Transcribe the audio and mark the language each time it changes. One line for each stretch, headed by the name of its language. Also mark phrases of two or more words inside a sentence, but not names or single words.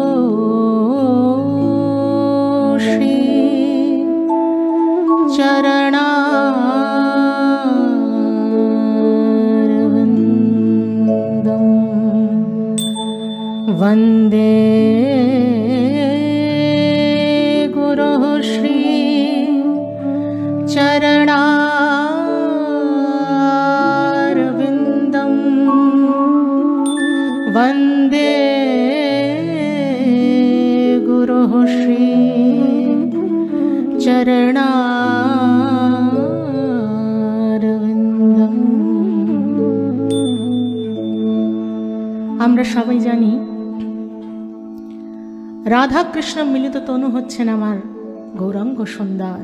Sanskrit: श्री चरणारविन्दम् वन्दे गुरोः श्री चरणारविन्दम् वन्दे गुरोः श्री চরণারবিন্দম।
Bangla: আমরা সবাই জানি রাধা কৃষ্ণ মিলিত তনু হচ্ছেন আমার গৌরাঙ্গ সুন্দর।